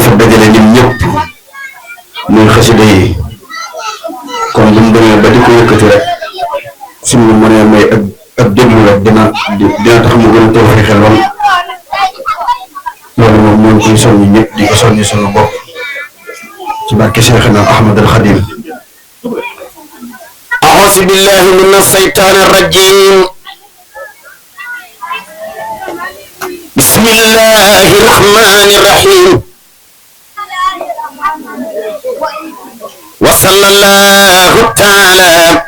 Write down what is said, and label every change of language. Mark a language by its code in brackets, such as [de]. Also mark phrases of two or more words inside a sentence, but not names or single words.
[wo] fa dajale ñun ñëpp muy xasida yi kon bu ñu demee ba di ko yëkkati rek suñu mënee may ak déglu rek dina tax mu gën a tawfeex xel lool loolu moom ñoo ngi koy soññi ñëpp di ko soññi suñu bopp ci barke Cheikhna Ahmad al Khadim. [ar] أعوذ بالله من الشيطان الرجيم بسم الله الرحمن الرحيم وصلى الله تعالى